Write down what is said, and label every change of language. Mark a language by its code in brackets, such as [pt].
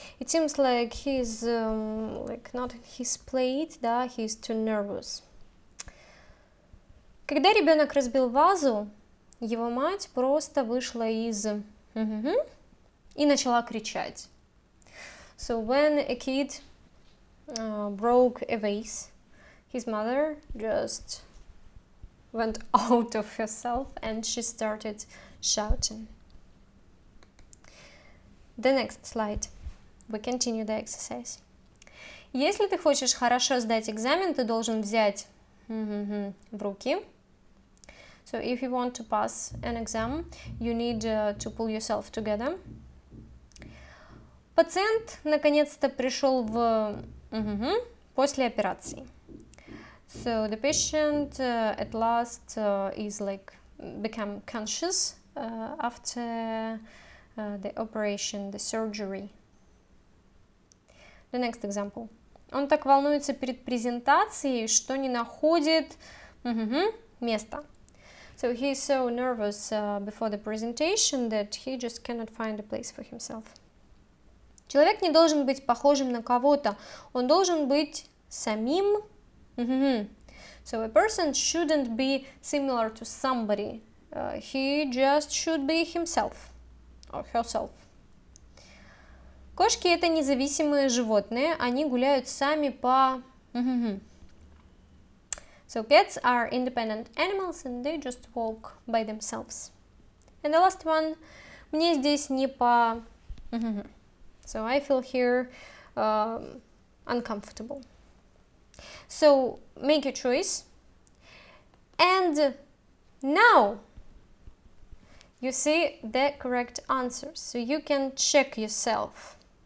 [en] It seems like he's like not in his plate, да, he's too nervous. [ru] Когда ребенок разбил вазу, его мать просто вышла из и начала кричать. [en] So when a kid broke a vase, his mother just went out of herself and she started shouting. The next slide. We continue the exercise. [ru] Если ты хочешь хорошо сдать экзамен, ты должен взять в руки. [en] So if you want to pass an exam, you need to pull yourself together. [ru] Пациент наконец-то пришел в после операции. [en] So the patient at last is like become conscious after the operation, the surgery. The next example. [ru] Он так волнуется перед презентацией, что не находит места. [en] So he is so nervous before the presentation that he just cannot find a place for himself. [ru] Человек не должен быть похожим на кого-то, он должен быть самим. [en] So a person shouldn't be similar to somebody, he just should be himself or herself. [ru] Кошки — это независимые животные, они гуляют сами по... [en] So cats are independent animals and they just walk by themselves. And the last one, [ru] мне здесь не по... [en] So I feel here uncomfortable. So make your choice. And now you see the correct answers, so you can check yourself.